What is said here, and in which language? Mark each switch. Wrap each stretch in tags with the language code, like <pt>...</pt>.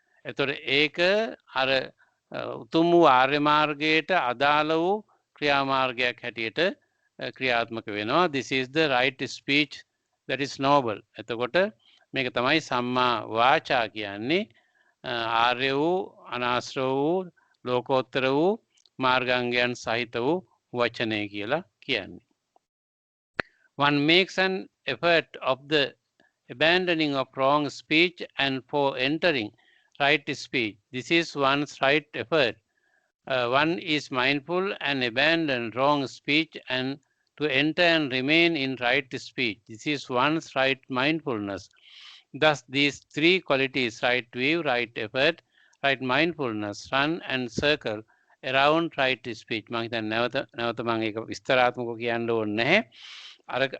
<si>ඒතර ඒක අර උතුම් වූ ආර්ය මාර්ගයට අදාළ වූ ක්‍රියාමාර්ගයක් හැටියට ක්‍රියාත්මක වෙනවා.</si> <en>This is the right speech that is noble.</en> <si>එතකොට මේක තමයි සම්මා වාචා කියන්නේ ආර්ය වූ අනාශ්‍රව වූ ලෝකෝත්තර වූ මාර්ගාංගයන් සහිත වූ වචනය කියලා කියන්නේ.</si> <en>One makes an effort of the abandoning of wrong speech and for entering right speech. This is one's right effort. One is mindful and abandon wrong speech and to enter and remain in right speech. This is one's right mindfulness. Thus, these 3 qualities, right view, right effort, right mindfulness, run and circle around right speech.</en> <si>මම හිතන්නේ නැවත මම ඒක විස්තරාත්මකව කියන්න ඕනේ නැහැ.</si>